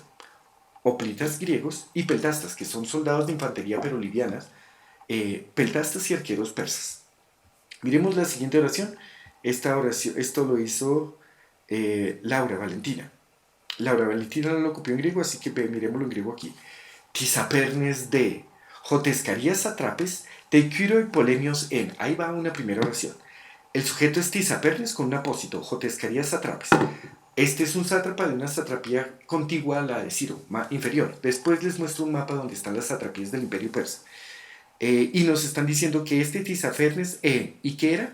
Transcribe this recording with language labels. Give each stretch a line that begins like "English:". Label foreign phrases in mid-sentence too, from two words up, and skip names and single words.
Spanish: Hoplitas griegos y peltastas, que son soldados de infantería pero livianas, peltastas y arqueros persas. Miremos la siguiente oración. Esto lo hizo Laura Valentina. Laura Valentina lo copió en griego, así que miremoslo en griego aquí.
Greek: Τισσαφέρνης δὲ ὁ τῆς Καρίας σατράπης, τῷ Κύρῳ πολέμιος ἦν.
Spanish: Ahí va una primera oración. El sujeto es Tisapernes con un apósito,
Greek: ὁ τῆς Καρίας σατράπης.
Spanish: Este es un sátrapa de una satrapía contigua a la de Ciro, inferior. Después les muestro un mapa donde están las satrapías del imperio persa. Y nos están diciendo que este Tisafernes ¿y qué era?